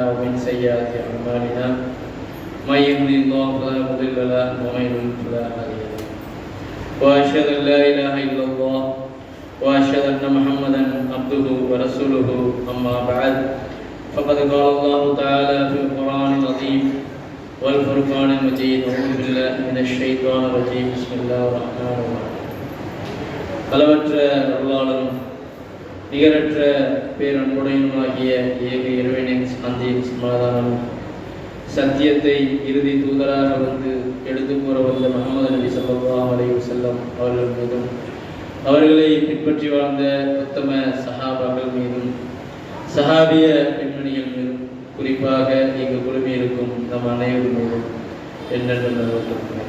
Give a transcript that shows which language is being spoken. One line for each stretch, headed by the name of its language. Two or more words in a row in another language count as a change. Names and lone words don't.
Arabic: ومن سيئات أعمالنا من يهده الله فلا مضل له ومن يضلل فلا هادي له وأشهد أن لا إله إلا الله وأشهد أن محمدا عبده ورسوله أما بعد فقد قال الله تعالى في القرآن العظيم والفرقان المجيد أعوذ بالله من الشيطان الرجيم بسم الله الرحمن الرحيم.
Tamil: அளவற்ற அருளாளரும் நிகரற்ற பேரன்புடையனுமாகிய ஏக இறைவனின் சாந்தியின் சமாதானமும் சத்தியத்தை இறுதி தூதராக வந்து எடுத்து கூற வந்த முஹம்மது நபி
Arabic: صلى الله عليه وسلم
Tamil: அவர்கள் மீதும் அவர்களை பின்பற்றி வாழ்ந்த உத்தம சஹாபாக்கள் மீதும் சஹாபிய பெண்மணிகள் மீதும் குறிப்பாக இங்கு குழுமி இருக்கும் நம் அனைவரும் மீதும் என்னென்ன நிலவரங்கள்.